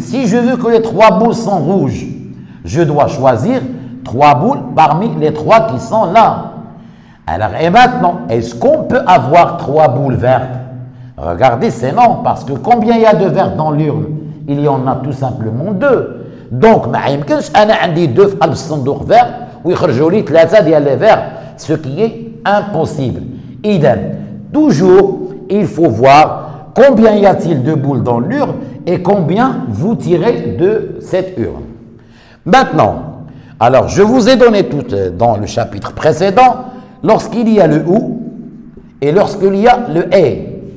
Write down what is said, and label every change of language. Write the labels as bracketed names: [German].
[French] Si je veux que les 3 boules sont rouges, je dois choisir 3 boules parmi les 3 qui sont là. Alors, et maintenant, est-ce qu'on peut avoir 3 boules vertes? Regardez, c'est non, parce que combien il y a de vertes dans l'urne? Il y en a tout simplement 2. [Arabic] Donc, ما يمكنش أنا عندي 2 في قلب الصندوق vert ويخرجوا لي 3 ديال [French] les verts, ce qui est impossible. Idem. Toujours, il faut voir combien y a-t-il de boules dans l'urne et combien vous tirez de cette urne. Maintenant, alors je vous ai donné tout dans le chapitre précédent, lorsqu'il y a le ou et lorsqu'il y a le et.